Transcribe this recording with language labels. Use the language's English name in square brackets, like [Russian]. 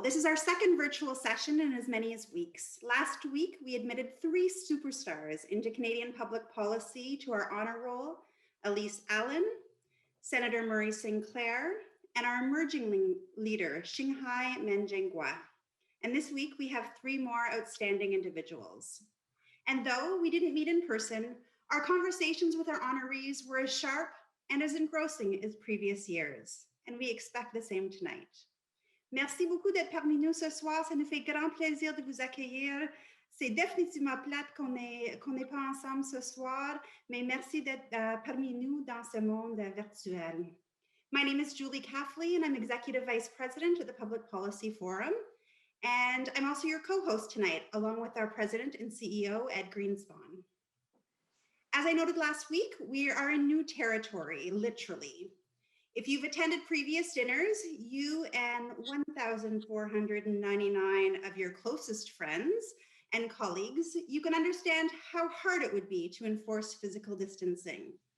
[English] This is our second virtual session in as many as weeks. Last week, we admitted 3 superstars into Canadian public policy to our Honor Roll: Elise Allen, Senator Murray Sinclair, and our emerging leader, Xinghai Menjengwa. And this week, we have 3 more outstanding individuals. And though we didn't meet in person, our conversations with our honorees were as sharp and as engrossing as previous years, and we expect the same tonight. [French] Merci beaucoup d'être parmi nous ce soir. Ça nous fait grand plaisir de vous accueillir. C'est définitivement plate qu'on n'est pas ensemble ce soir, mais merci d'être parmi nous dans ce monde virtuel. [English] My name is Julie Cafley, and I'm Executive Vice President at the Public Policy Forum. And I'm also your co-host tonight, along with our President and CEO, Ed Greenspan. As I noted last week, we are in new territory, literally. If you've attended previous dinners, you and 1,499 of your closest friends and colleagues, you can understand how hard it would be to enforce physical distancing.